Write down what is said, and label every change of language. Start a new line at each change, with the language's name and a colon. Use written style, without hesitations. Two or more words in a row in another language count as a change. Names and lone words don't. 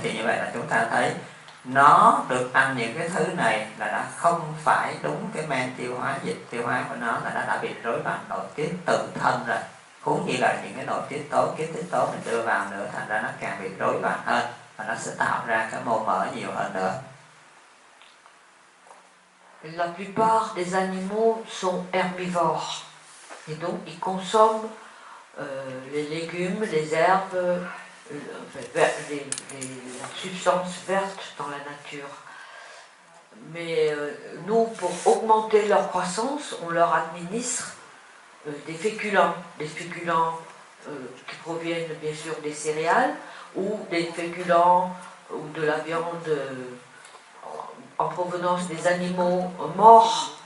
Vietnamese: Thì như vậy là chúng ta thấy nó được ăn những cái thứ này là đã không phải đúng cái men tiêu hóa, dịch tiêu hóa của nó, là nó đã bị rối loạn nội tiết tự thân rồi. Huống chi là những cái nội tiết tố, kích thích tố mình đưa vào nữa, thành ra nó càng bị rối loạn hơn và nó sẽ tạo ra cái mô mỡ nhiều hơn nữa.
French: La plupart des animaux sont herbivores et donc ils consomment les légumes, les herbes, les substances vertes dans la nature. Mais nous, pour augmenter leur croissance, on leur administre des féculents qui proviennent bien sûr des céréales, ou des féculents ou de la viande en provenance des animaux morts.